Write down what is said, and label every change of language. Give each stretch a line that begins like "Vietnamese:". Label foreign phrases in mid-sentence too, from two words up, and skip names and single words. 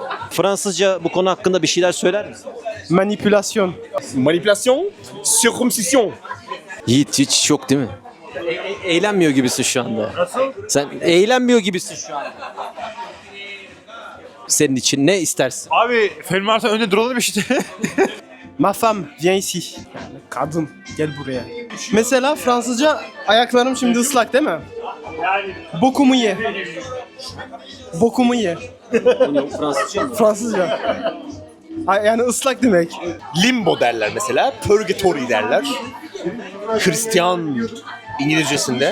Turkish: Fransızca bu konu hakkında bir şeyler söyler misin? Manipulation. Manipülasyon, circumcision. Yiğit hiç yok değil mi? Eğlenmiyor gibisin şu anda. Nasıl? Sen eğlenmiyor gibisin şu anda. Senin için ne istersin? Abi film varsa önde duralım işte.
French: Ma femme, viens ici.
Turkish: Yani kadın, gel buraya. Mesela Fransızca ayaklarım şimdi ıslak değil mi? Yani Bokumu ye. Bokumu ye. Fransızca mı? Fransızca. Yani ıslak demek. Limbo derler mesela, purgatory derler. Hristiyan İngilizcesinde.